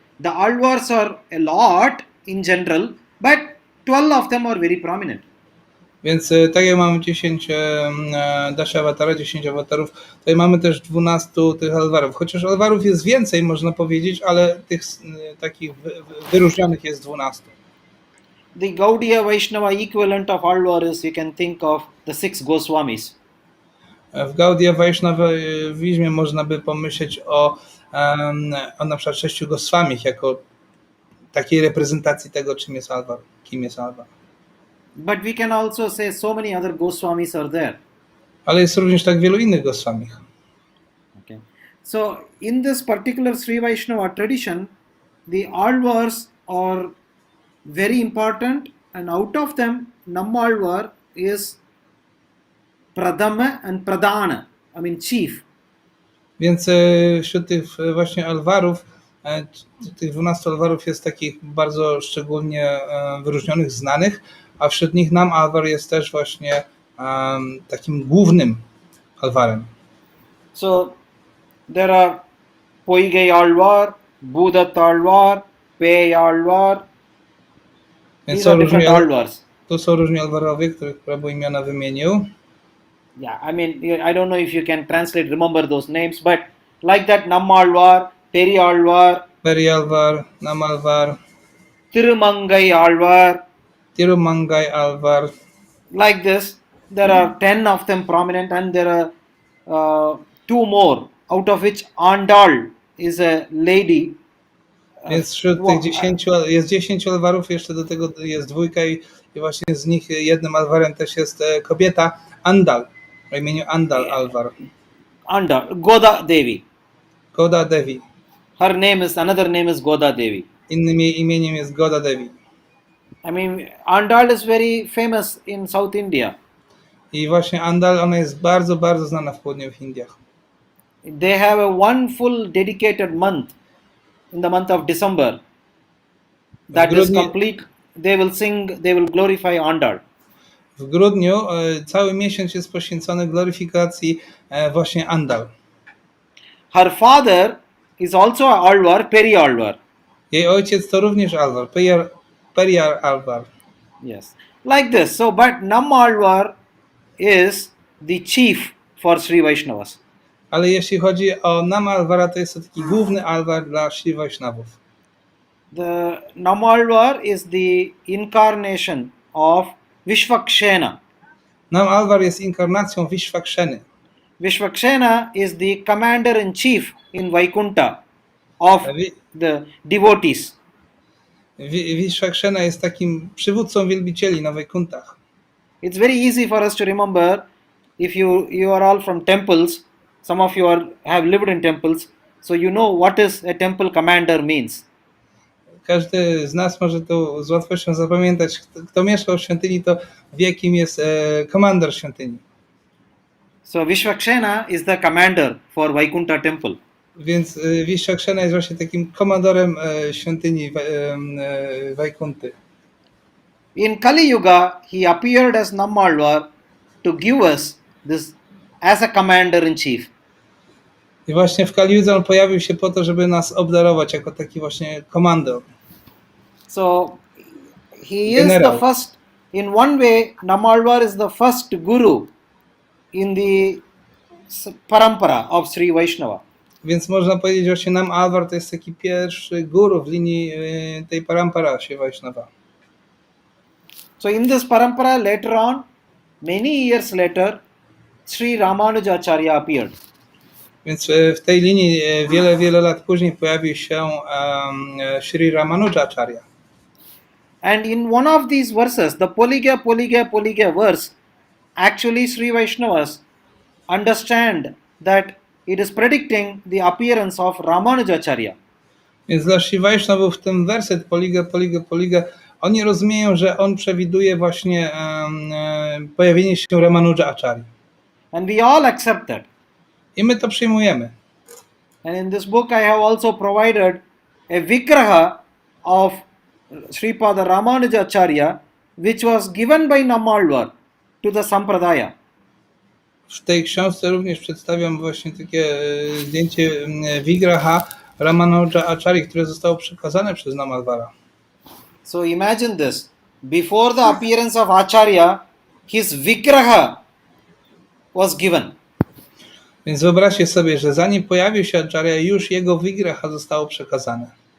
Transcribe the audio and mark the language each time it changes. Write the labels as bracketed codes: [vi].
[en] The Alvars are a lot in general, but 12 of them are very prominent. [pl] Więc tak jak mamy 10 Dashavatara, 10 awatarów, tutaj mamy też 12 tych alwarów. Chociaż alwarów jest więcej, można powiedzieć, ale tych takich wyróżnionych jest 12. [en] The Gaudiya Vaishnava equivalent of Alvar is, you can think of the 6 Goswamis. [pl] W Gaudiya Vaishnavizmie można by pomyśleć o na przykład 6 Goswamich jako takiej reprezentacji tego, czym jest alvar, kim jest alvar. [en] But we can also say so many other Goswamis are there. [pl] Ale jest również tak wielu innych Goswamich. [en] Okay. So in this particular Sri Vaishnava tradition, the Alvars are very important, and out of them, Nammalvar is Pradama and Pradana, I mean chief. [pl] Więc wśród tych właśnie alwarów, tych 12 alwarów jest takich bardzo szczególnie wyróżnionych, znanych, a wśród nich Nam Alvar jest też właśnie takim głównym alwarem. [en] So there are Poigai Alvar, Budat Alvar, Pei Alvar. These are different Alvars. [pl] To są różni alwarowie, których Prabhu imiona wymienił. [en] Yeah, I mean, I don't know if you can translate, remember those names, but like that, Nammalvar, Peri Alvar, Peri Alvar, Nam Alvar, Tirumangai Alvar. Tirumangai Alvar. Like this, there are 10 of them prominent, and there are 2 more, out of which Andal is a lady. [pl] Więc wśród tych 10 jest 10 alwarów, jeszcze do tego jest 2 i właśnie z nich jednym alwarem też jest kobieta Andal, o imieniu Andal Alvar. [en] Andal, Goda Devi. Goda Devi. Another name is Goda Devi. [pl] Innym jej imieniem jest Goda Devi. [en] I mean, Andal is very famous in South India. [pl] I właśnie Andal, ona jest bardzo, bardzo znana w południowych Indiach. [en] They have a one full dedicated month in the month of December. That is complete. They will sing, they will glorify Andal. [pl] W grudniu cały miesiąc jest poświęcony gloryfikacji właśnie Andal. [en] Her father is also Alvar, Peri Alvar. [pl] Jej ojciec to również Alvar, Periyar Alvar. [en] Yes. Like this. So, but Nam Alvar is the chief for Sri Vaishnavas. [pl] Ale jeśli chodzi o Nam Alvara, to jest to taki główny alvar dla Sri Vaishnavów. [en] The Nam Alvar is the incarnation of Vishvakshena. [pl] Nam Alvar jest inkarnacją Vishvaksheny. [en] Vishvakshena is the commander-in-chief in Vaikunta of the devotees. [pl] Vishvakshena jest takim przywódcą wielbicieli na Vaikuntach. [en] It's very easy for us to remember if you are all from temples. Some of you have lived in temples, so you know what is a temple commander means. [pl] Każdy z nas może to z łatwością zapamiętać. Kto mieszkał w świątyni, to wie, kim jest komandor świątyni. [en] So Vishvakshena is the commander for Vaikunta temple. [pl] Więc Vishvakshena jest właśnie takim komandorem świątyni Vaikunty. [en] In Kali Yuga, he appeared as Nammalvar to give us this as a commander-in-chief. [pl] I właśnie w Kali Yudze on pojawił się po to, żeby nas obdarować jako taki właśnie komandor. [en] So he is the first, in one way, Nammalvar is the first guru in the parampara of Sri Vaishnava. [pl] Więc można powiedzieć, że właśnie Nam Alvar to jest taki pierwszy guru w linii tej parampara się Vaishnava. [en] So in this parampara later on, many years later, Sri Ramanujacharya appeared. [pl] Więc w tej linii wiele lat później pojawił się Sri Ramanujacharya. [en] And in one of these verses, the Poliga verse, actually Sri Vaishnavas understand that it is predicting the appearance of Ramanujacharya. [pl] Więc dla Sri Vaishnavów ten werset Poliga, oni rozumieją, że on przewiduje właśnie pojawienie się Ramanujacharya. [en] And we all accept that. [pl] I my to przyjmujemy. [en] And in this book I have also provided a vigraha of Sripada Ramanujacharya, which was given by Nammalvar to the Sampradaya. [pl] W tej książce również przedstawiam właśnie takie zdjęcie Vigraha Ramanujacharya, które zostało przekazane przez Nammalvara. [en] So imagine this. Before the appearance of Acharya, his vigraha was given. [pl] Więc wyobraźcie sobie, że zanim pojawił się Acharya, już jego Vigraha zostało przekazane.